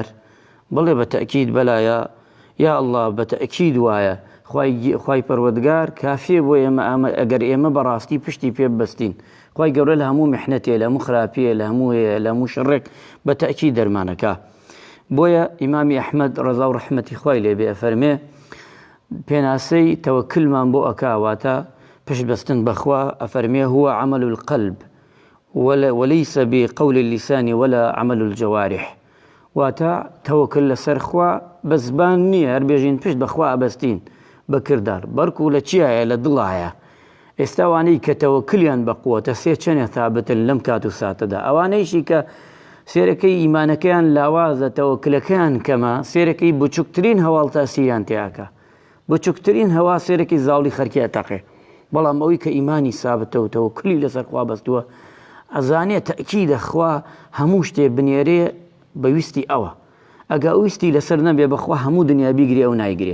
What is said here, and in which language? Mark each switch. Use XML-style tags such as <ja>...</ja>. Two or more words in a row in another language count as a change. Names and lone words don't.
<ckb>بڵێ بە تەئکید بەلایە،</ckb> <ar>یا الله</ar> <ckb>بە تەئکید وایە خوای پەروەردگار کافیە بۆ ئێمە ئەگەر ئێمە بەڕاستی پشتی پێ ببەستین. خوای گەورە لە هەموو میحنەتێ، لە هەموو خراپیە، لە هەموو هەیە، لە هەموو شەڕێک بە تەئکید دەرمانەکە. بۆیە ئیمامی ئەحمەد ڕەزا و ڕەحمەتی خوای لێبێ ئەفەرمێ پێناسەی تەوەکلمان بۆ ئەکاواتە پشت بەستن بەخوا، ئەفەرمێ</ckb> <ar>هو عمل القلب وليس بقول اللسان ولا عمل الجوارح،</ar> <ckb>واتە تەوەکل لەسەر خوا بە زبان نییە، هەر بێژین پشت بەخوا ئەبەستین بە کردار، بەڵکو لە چیایە؟ لە دڵایە. ئێستا ئەوانەی کە تەوەکلیان بە قووەتە سێ چەنێ ثابتن لەم کات و ساتەدا، ئەوانەیشی کە سێرەکەی ئیمانەکەیان لاوازە، تەوەکلەکەیان کەمە، سێرەکەی بچووکترین هەواڵ تاسیریان تێیاکە، بچووکترین هەوا سێرەکەی زاوڵی خەرکی ئەتەقێ، بەڵام ئەوەی کە ئیمانی سابتە و تەوەکلی لەسەر خوا بەستووە ئەزانێت تەئکیدە خوا هەموو شتێ بنێرێ بەویستی ئەوە، ئەگە ئەویستی لەسەر نەبێ بەخوا هەموو دنیا بیگرێ ئەو نایگرێ.</ckb>